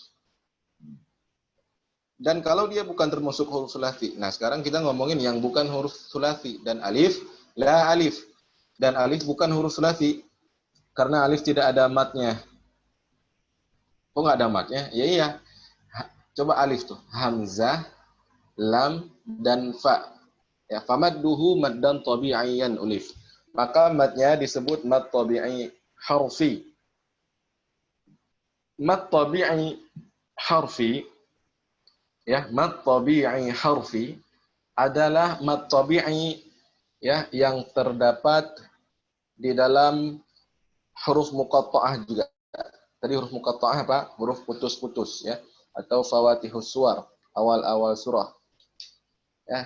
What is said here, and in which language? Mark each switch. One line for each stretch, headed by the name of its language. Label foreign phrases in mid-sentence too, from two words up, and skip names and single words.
Indonesian: Dan kalau dia bukan termasuk huruf sulasi, nah sekarang kita ngomongin yang bukan huruf sulasi, dan alif,
Arabic: لا ألف.
Indonesian: Dan alif bukan huruf sulasi, karena alif tidak ada matnya. Kok nggak ada matnya? Ya iya. Coba alif tuh, hamzah, lam, dan fa.
Arabic: Ya, فمده مدا طبيعيا ألف.
Indonesian: Maka matnya disebut
Arabic: مد طبيعي حرفي. مد طبيعي حرفي,
Indonesian: ya,
Arabic: مد طبيعي حرفي
Indonesian: adalah
Arabic: مد طبيعي
Indonesian: ya yang terdapat di dalam huruf muqatta'ah juga. Tadi huruf muqatta'ah apa? Huruf putus-putus ya, atau
Arabic: فواتح السور,
Indonesian: awal-awal surah. Ya.